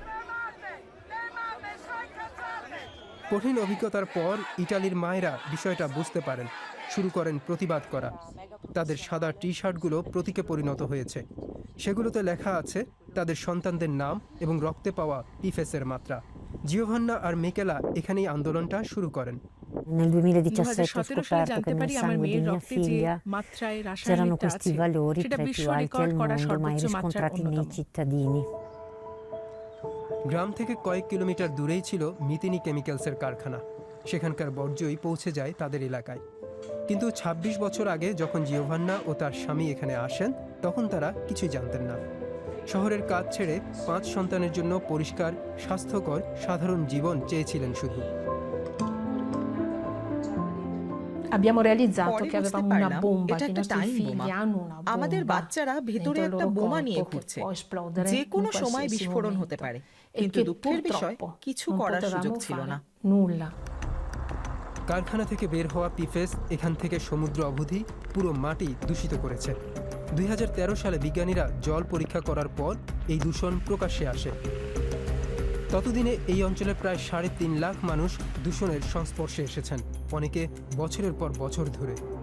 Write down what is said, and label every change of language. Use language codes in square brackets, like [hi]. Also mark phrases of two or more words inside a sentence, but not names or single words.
[bn] কঠিন অভিজ্ঞতার পর ইটালির মায়েরা বিষয়টা বুঝতে পারেন, শুরু করেন প্রতিবাদ করা। তাদের সাদা টি-শার্টগুলো প্রতীকে পরিণত হয়েছে। সেগুলোতে লেখা আছে তাদের সন্তানদের নাম এবং রক্তে পাওয়া PFAS এর মাত্রা। জিওভান্না আর মিকেলা এখানেই আন্দোলনটা শুরু করেন। [it] Nel 2017 ho [bn] 2017 সালে [it] scoperto [bn] জানতে [it] che nel [bn] পারি আমার [it] sangue di [bn] মেয়ের [it] mia [bn] রক্তে যে [it] figlia [bn] মাত্রায় [it] c'erano [bn] রাসায়নিকটা [it] questi [bn] আছে [it] valori [bn] সেটা [it] tra i [bn] বিশ্ব [it] più alti [bn] রেকর্ড [it] al [bn] করা [it] mondo, mai [bn] সর্বোচ্চ মাত্রার [it] riscontrati nei [bn] অন্যতম। [it] cittadini. [bn] গ্রাম থেকে কয়েক কিলোমিটার দূরেই ছিল মিতিনি কেমিক্যালসের কারখানা। সেখানকার বর্জ্যই পৌঁছে যায় তাদের এলাকায়। কিন্তু 26 বছর আগে যখন জিওভান্না ও তার স্বামী এখানে আসেন, তখন তারা কিছুই জানতেন না। শহরের কাজ ছেড়ে 5 সন্তানের জন্য পরিষ্কার, স্বাস্থ্যকর, সাধারণ জীবন চেয়েছিলেন শুধু। [it] Abbiamo realizzato [bn] পরে [it] che [bn] বুঝতে [it] avevamo una [bn] পারলাম [it] bomba, [bn] এটা [it] che i [bn] একটা [it] nostri [bn] টাইম বোমা। [it] figli hanno una [bn] আমাদের [it] bomba [bn] বাচ্চারা ভেতরে [it] dentro il [bn] একটা [it] loro [bn] বোমা নিয়ে [it] corpo che [bn] ঘুরছে, [it] può esplodere [bn] যে কোনো [it] in [bn] সময় [it] qualsiasi [bn] বিস্ফোরণ [it] momento. [bn] হতে পারে। [it] E [bn] কিন্তু [it] che [bn] দুঃখের বিষয় [it] purtroppo [bn] কিছু [it] non [bn] করার সুযোগ [it] potevamo [bn] ছিল না। [it] fare nulla. [bn] কারখানা থেকে বের হওয়া PFAS এখান থেকে সমুদ্র অবধি পুরো মাটি দূষিত করেছে। 2013 সালে বিজ্ঞানীরা জল পরীক্ষা করার পর এই দূষণ প্রকাশ্যে আসে। ততদিনে এই অঞ্চলের প্রায় 3.5 লাখ মানুষ দূষণের সংস্পর্শে এসেছেন, অনেকে বছরের পর বছর ধরে।